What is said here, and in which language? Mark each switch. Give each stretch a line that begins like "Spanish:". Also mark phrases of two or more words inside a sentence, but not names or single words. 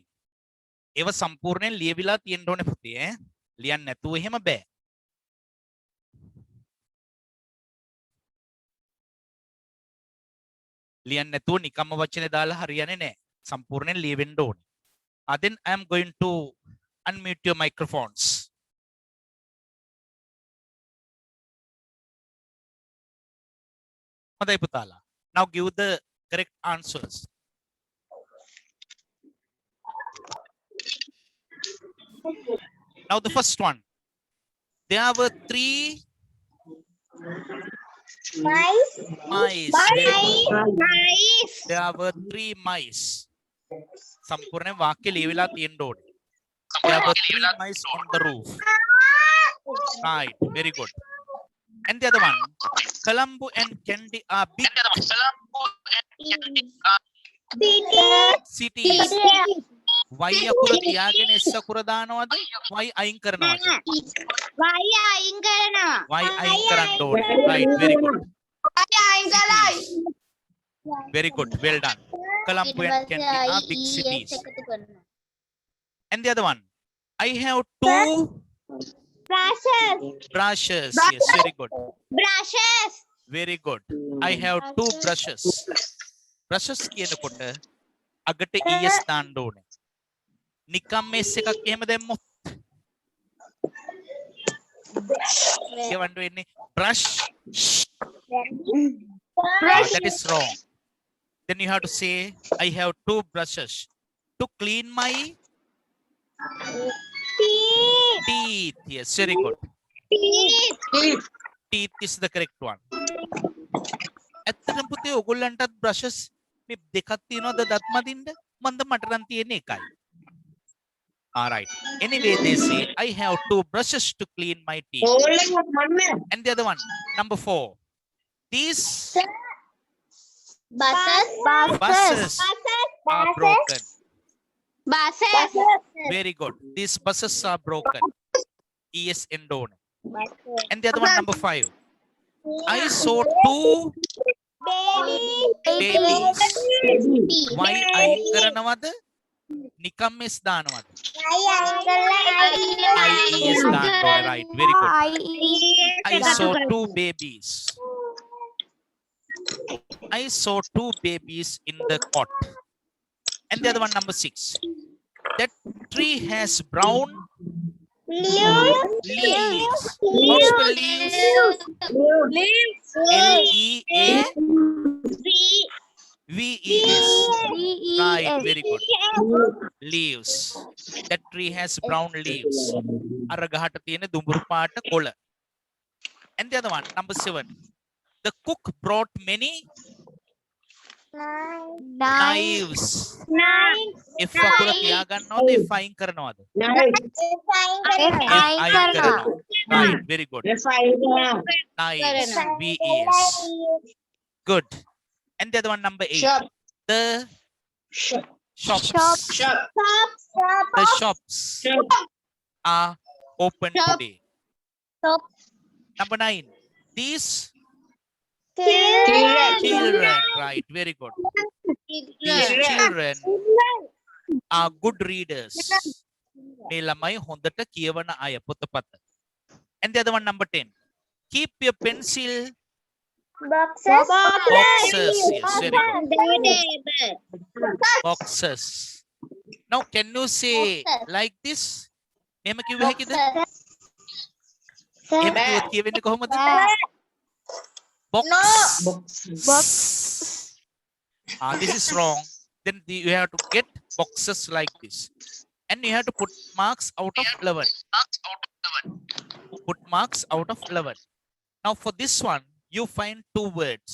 Sinhala: ඒව සම්පූර්ණයෙන් ලියවිලා තියෙන්න ඕනේ පුතේ ඈ. ලියන්න නැතුව එහෙම බෑ. ලියන්න නැතුව නිකම්ම වචනේ දාලා හරියන්නේ නැහැ. සම්පූර්ණයෙන් ලියවෙන්න ඕනේ.
English: Then I am going to unmute your microphones.
Sinhala: හොඳයි පුතාලා.
English: Now give the correct answers. Now the first one. There were 3 mice. There were 3 mice.
Sinhala: සම්පූර්ණ වාක්‍ය ලියවිලා තියෙන්න ඕනේ.
English: There were 3 mice on the roof. Right, very good. And the other one, Colombo and Candy are big cities.
Sinhala: Why අකුර තියාගෙන S අකුර දානවද? Why අයින් කරනවද? Why Why අයින් කරන්න ඕනේ.
English: Right, very good. Very good, well done. Colombo and Candy are big cities. And the other one, I have 2 brushes. Yes, very good. Very good. I have 2 brushes.
Sinhala: Brushes කියනකොට අගට es දාන්න ඕනේ. නිකම් s එකක් එහෙම දැම්මොත් කියවන්න වෙන්නේ brush.
English: That is wrong. Then you have to say I have 2 brushes to clean my teeth. Yes, very good. Teeth is the correct one.
Sinhala: ඇත්තටම පුතේ ඔයගොල්ලන්ටත් brushes මේ දෙකක් තියෙනවද දත් මදින්න? මන්ද මට නම් තියෙන්නේ එකයි.
English: All right. Anyway, they say I have 2 brushes to clean my teeth. And the other one, number 4. These buses are broken. Very good. These buses are broken. Es endone. And the other one, number 5. I saw 2 babies.
Sinhala: Why අයින් කරනවද? නිකම් S දානවද? IES දානවා.
English: Right, very good. I saw 2 babies. I saw 2 babies in the cot. And the other one, number 6. That tree has brown leaves. How to spell leaves? L-E-A-V-E-S. Right, very good. Leaves. That tree has brown leaves.
Sinhala: අර ගහට තියෙන දුඹුරු පාට කොළ.
English: And the other one, number 7. The cook brought many Knives.
Sinhala: If අකුර තියාගන්නවද if අයින් කරනවද? If අයින් කරනවා.
English: Right, very good. Knives. VES. Good. And the other one, number 8. Shop. The shops. The shops are open Shop. today. Number 9. These children. Right, very good. These children are good readers.
Sinhala: මේ ළමයි හොඳට කියවන අය පොතපත.
English: And the other one, number 10. Keep your pencil boxes. Yes, very good. Boxes. Now, can you say like this?
Sinhala: එහෙම කිව්ව හැකිද? එහෙම කිව්වොත් කියවෙන්නේ කොහොමද?
English: Box. This is wrong. Then you have to get boxes like this. And you have to put marks out of 11. Put marks out of 11. Now for this one, you find 2 words.